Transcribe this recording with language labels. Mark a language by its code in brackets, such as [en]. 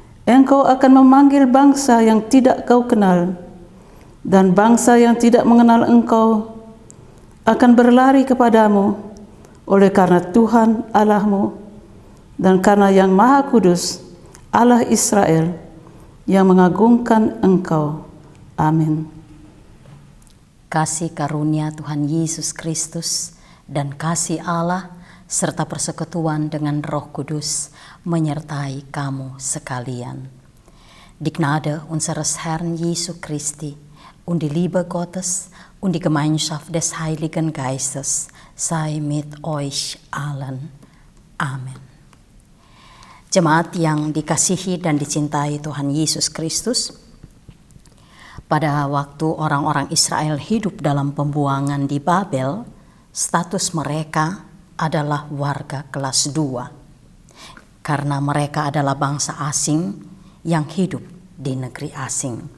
[id] Engkau akan memanggil bangsa yang tidak kau kenal, dan bangsa yang tidak mengenal Engkau akan berlari kepadamu oleh karena Tuhan Allahmu dan karena Yang Maha Kudus, Allah Israel, yang mengagungkan Engkau. Amin. Kasih karunia Tuhan Yesus Kristus dan kasih Allah serta persekutuan dengan Roh Kudus menyertai kamu sekalian. [de] Die Gnade unseres Herrn Jesu Christi und die Liebe Gottes und die Gemeinschaft des Heiligen Geistes sei mit euch allen. [id] Amin. Jemaat yang dikasihi dan dicintai Tuhan Yesus Kristus, pada waktu orang-orang Israel hidup dalam pembuangan di Babel, status mereka adalah warga kelas 2, karena mereka adalah bangsa asing yang hidup di negeri asing.